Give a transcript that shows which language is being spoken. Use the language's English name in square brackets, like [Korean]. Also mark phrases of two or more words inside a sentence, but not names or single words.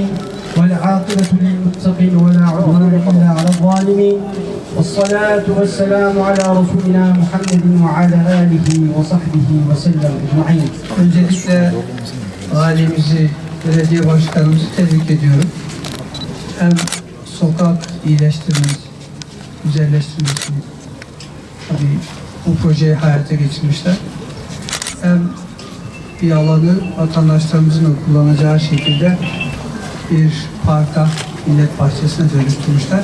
[Arabic] والعاقبة للمتقين ولا عدوان إلا على الظالمين والصلاة والسلام على رسولنا محمد وعلى آله وصحبه وسلم أجمعين. [Turkish] Öncelikle valimizi, belediye başkanımızı tebrik ediyorum. Hem sokak iyileştirmesi, güzelleştirmesi, tabii bu projeyi hayata geçirmişler. Hem bir alanı vatandaşlarımızın kullanacağı şekilde bir parka, millet bahçesine dönüştürmüşler.